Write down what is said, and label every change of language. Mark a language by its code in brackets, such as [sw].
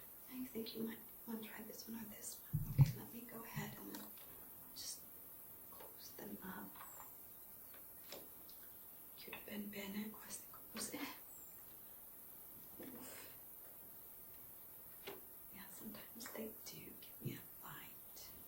[en] I think you might want to try this one or this one. Okay, let me go ahead and then just close them up. [it] Chiudo ben bene queste cose. [en] Yeah, sometimes they do give me a bite.